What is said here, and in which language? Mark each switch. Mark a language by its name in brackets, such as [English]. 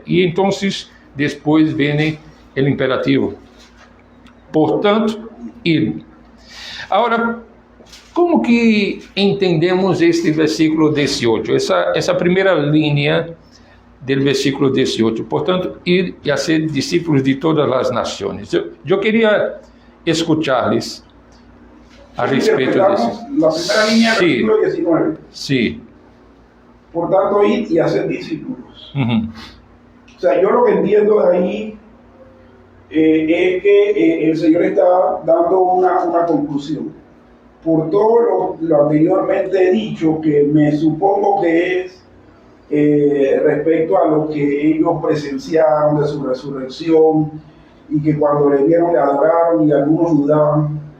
[Spanish] Y entonces después viene el imperativo. Portanto, id. Ahora, como que entendemos este versículo 18? [Portuguese] Essa primeira linha do versículo 18. Portanto, ir e a ser discípulos de todas as nações. Eu queria escuchar-lhes a respeito disso. [Spanish] La primera línea del Sí. versículo 19. [Portuguese] Sim. [Spanish] Por tanto, id y hacer discípulos. Uhum. O sea, yo lo que entiendo de ahí es que el Señor está dando una conclusión. Por todo lo anteriormente dicho, que me supongo que es respecto a lo que ellos presenciaron de su resurrección y que cuando le vieron le adoraron y algunos dudaban.